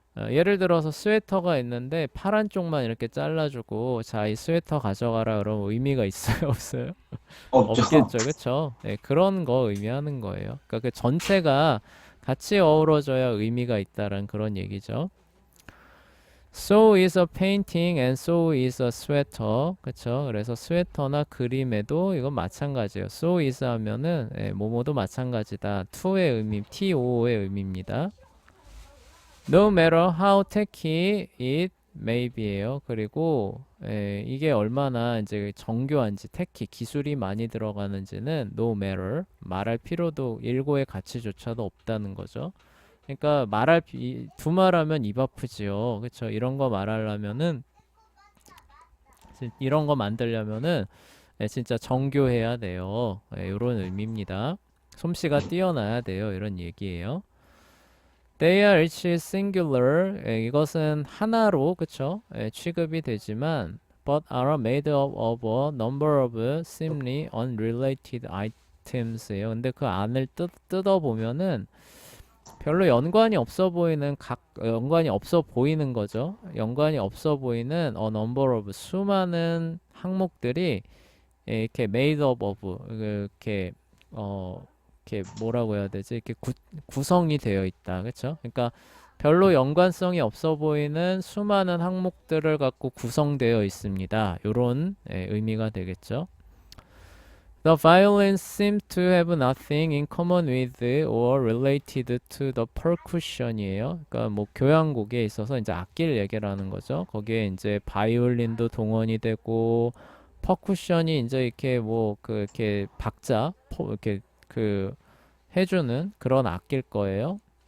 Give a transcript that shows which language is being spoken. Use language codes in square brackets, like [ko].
[ko] 예를 들어서 스웨터가 있는데 파란 쪽만 이렇게 잘라주고 자, 이 스웨터 가져가라 그러면 의미가 있어요, 없어요? 없죠. 없겠죠, 그쵸? 그런 거 의미하는 거예요. 그러니까 그 전체가 같이 어우러져야 의미가 있다는 그런 얘기죠. [en] So is a painting and so is a sweater. [ko] 그쵸? 그래서 스웨터나 그림에도 이건 마찬가지예요. So is 하면은 뭐뭐도 마찬가지다. to의 의미, to의 의미입니다. [en] No matter how tacky it may be예요. [ko] 그리고 이게 얼마나 이제 정교한지, tacky 기술이 많이 들어가는지는 no matter 말할 필요도 일고의 가치조차도 없다는 거죠. 그러니까 두말하면 입 아프지요. 그쵸? 이런 거 말하려면은 이런 거 만들려면은 진짜 정교해야 돼요. 이런 의미입니다. 솜씨가 뛰어나야 돼요. 이런 얘기예요. [en] They are each singular. [ko] 이것은 하나로 그쵸? 취급이 되지만 [en] but are made up of a number of seemingly unrelated items예요. [ko] 근데 그 안을 뜯어보면은 별로 연관이 없어 보이는 연관이 없어 보이는 거죠. 연관이 없어 보이는 [en] a number of [ko] 수많은 항목들이 이렇게 [en] made up of [ko] 이렇게 뭐라고 해야 되지? 이렇게 구성이 되어 있다. 그렇죠? 그러니까 별로 연관성이 없어 보이는 수많은 항목들을 갖고 구성되어 있습니다. 요런 의미가 되겠죠. [en] The violins seem to have nothing in common with or related to the percussion이에요. [ko] 그러니까 뭐 교향곡에 있어서 이제 악기를 얘기를 하는 거죠. 거기에 이제 바이올린도 동원이 되고 퍼쿠션이 이제 이렇게 뭐 이렇게 박자 이렇게 해주는 그런 악기일 거예요.